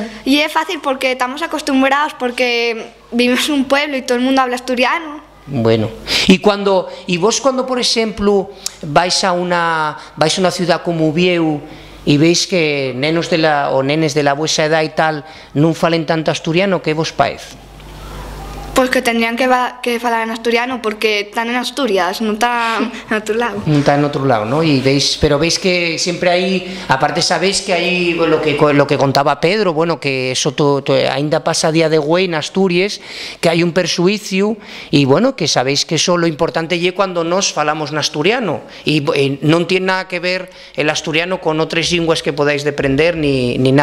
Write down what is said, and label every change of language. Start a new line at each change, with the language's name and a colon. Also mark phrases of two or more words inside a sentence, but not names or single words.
Spanish: No, y es fácil porque estamos acostumbrados, porque vivimos en un pueblo y todo el mundo habla asturiano. Bueno, y vos cuando, por ejemplo, vais a una ciudad como Vieu y veis que nenes de la vuestra edad y tal
Asturian: no falen tanto
Spanish: asturiano, ¿qué vos parece?
Galician: Pois que tendrían que falar en asturiano porque están en Asturias, non están en outro lado. Non está en outro lado,
Spanish: ¿no? Y pero veis que siempre hay, aparte sabéis que hay lo que contaba Pedro, bueno, que eso
Galician: ainda pasa
Spanish: a día de hoy en Asturias, que hay un persuicio y bueno, que sabéis que eso lo importante é cuando
Galician: nos falamos
Spanish: en asturiano y non tiene nada que ver el asturiano con otras linguas que podáis aprender ni nada.